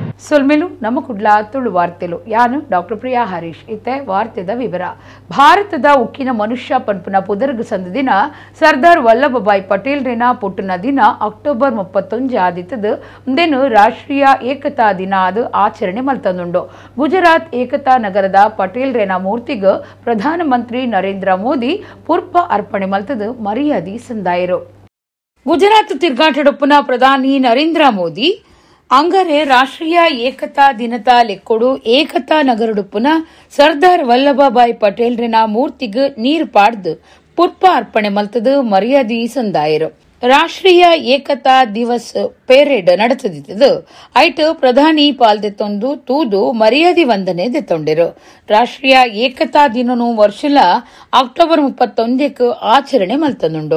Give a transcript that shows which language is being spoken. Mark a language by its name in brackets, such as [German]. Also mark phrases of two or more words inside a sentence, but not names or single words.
[Tulu] ಸೊಲ್ಮೆಲು ನಮ್ಮ ಕುಡ್ಲಾ ತುಳು ವಾರ್ತೆಲು ಯಾನು ಡಾಕ್ಟರ್ ಪ್ರಿಯಾ ಹರೀಶ್ ಇತ್ತೆ ವಾರ್ತೆದ ವಿವರ. ಭಾರತದ ಉಕ್ಕಿನ ಮನುಷ್ಯ ಪನ್ಪುನ ಪುದರ್ಗ ಸಂದ ದಿನ ಸರ್ದಾರ್ ವಲ್ಲಭಭಾಯಿ ಪಟೇಲ್ ರೇನ ಪುಟ್ಟನ ದಿನ ಅಕ್ಟೋಬರ್ 31 ಆದಿತ್ತದು ಮುಂದೇನು ರಾಷ್ಟ್ರೀಯ ಏಕತಾ ದಿನ ಅದು ಆಚರಣೆ ಮಲ್ತಂದುಂಡು. ಗುಜರಾತ್ ಏಕತಾ ನಗರದ ಪಟೇಲ್ ರೇನ ಮೂರ್ತಿಗೆ ಪ್ರಧಾನಮಂತ್ರಿ ನರೇಂದ್ರ ಮೋದಿ ಪುರ್ಪ ಅರ್ಪಣೆ ಮಲ್ತದು ಮರ್ಯಾದಿ ಸಂದಾಯರು. ಗುಜರಾತ್ ತಿರ್ಗಾಟಡೊಪ್ಪುನ ಪ್ರಧಾನಿ ನರೇಂದ್ರ ಮೋದಿ ಅಂಗರೆ ರಾಷ್ಟ್ರೀಯ ಏಕತಾ ದಿನದ ಲೆಕ್ಕೊಡು ಏಕತಾ ನಗರಡುಪ್ಪುನ ಸರ್ದಾರ್ ವಲ್ಲಭಭಾಯಿ ಪಟೇಲ್ ರೇನ ಮೂರ್ತಿಗೆ ನೀರು ಪಾಡ್ದು ಪುರ್ಪ ಅರ್ಪಣೆ ಮಲ್ತದು ಮರ್ಯಾದಿ ಸಂದಾಯರು. ರಾಷ್ಟ್ರೀಯ ಏಕತಾ ದಿವಸ್ ಪೇರೇಡ್ ನಡೆತದಿತ್ತದು ಐಟ್ ಪ್ರಧಾನಿ ಪಾಲ್ದೆತ್ತೊಂದು ತೂದು ಮರ್ಯಾದಿ ವಂದನೆ ದೆತ್ತೊಂಡಿರು. ರಾಷ್ಟ್ರೀಯ ಏಕತಾ ದಿನನು ವರ್ಷಲ ಅಕ್ಟೋಬರ್ 31 ಆಚರಣೆ ಮಲ್ತನುಂಡು.